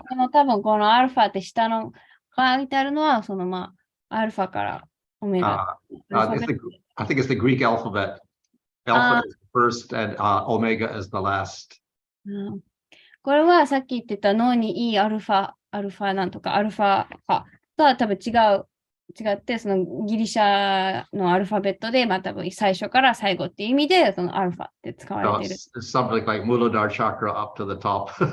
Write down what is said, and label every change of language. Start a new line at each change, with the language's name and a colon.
Japanese: 多分このアルファって下の書いてあるのは、アルファからオメガ。
English: I think it's the Greek alphabet. Alpha is the first and omega is the last.
Japanese: これはさっき言ってた脳にいいアルファなんとか、アルファとは多分違って、そのギリシャのアルファベットで、多分最初から最後っていう意味で、そのアルファって使われている。
English: It's something like Muladhara chakra up to the top.